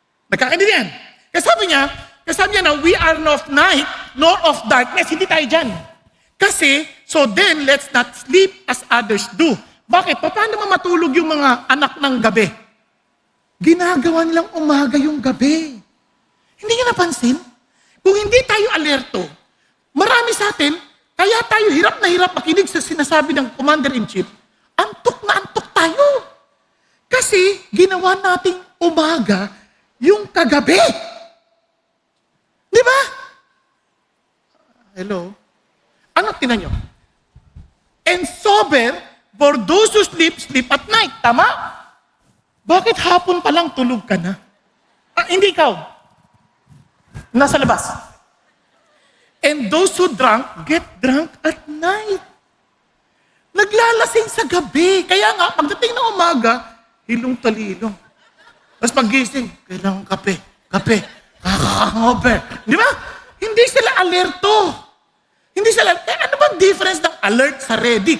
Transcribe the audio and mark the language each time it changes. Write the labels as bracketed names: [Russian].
[Filipino] Nagkakaintindihan yan. Kasabi niya na [English] we are not of night nor of darkness. [Filipino] Hindi tayo dyan. [English] Kasi, so then, let's not sleep as others do. [Filipino] Bakit? Paano matulog yung mga anak ng gabi? Ginagawa nilang umaga yung gabi. Hindi niyo napansin? Kung hindi tayo alerto, marami sa atin, kaya tayo hirap na hirap makinig sa sinasabi ng Commander-in-Chief, antok na antok tayo. Kasi, ginawa nating umaga yung kagabi. Di ba? Hello? Ano tinan nyo? [English] And sober, for those who sleep, sleep at night. [Filipino] Tama? Bakit hapon pa lang tulog ka na? Hindi ikaw. Nasa labas. [English] And those who drunk, get drunk at night. [Filipino] Naglalasing sa gabi. Kaya nga, pagdating ng umaga, hilong talilong. Tapos paggising, kailangan kape, kakaka-hangover. Di ba? Hindi sila alerto. Hindi sila, ano bang difference ng alert sa ready?